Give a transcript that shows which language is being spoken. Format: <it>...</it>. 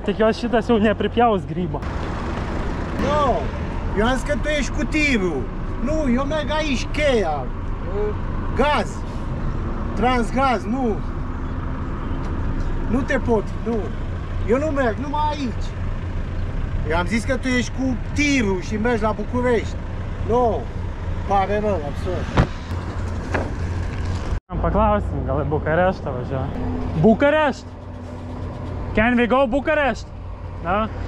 <lt>Tikiuosi šitas jau nepripjaus grybą.</lt> <ro>Nu, eu am zis că tu ești cu tirul. Nu, eu merg aici, Cheia. Gaz. Transgaz, nu. Nu te pot, nu. Eu nu merg, numai aici. Eu am zis că tu ești cu tirul și mergi la București. Nu, pare rău, absurd.</ro> <lt>Paklausim, gal į Bukareštą važiuoja. Bukarešt?</lt> <en>Can we go Bukarešt? No?</en>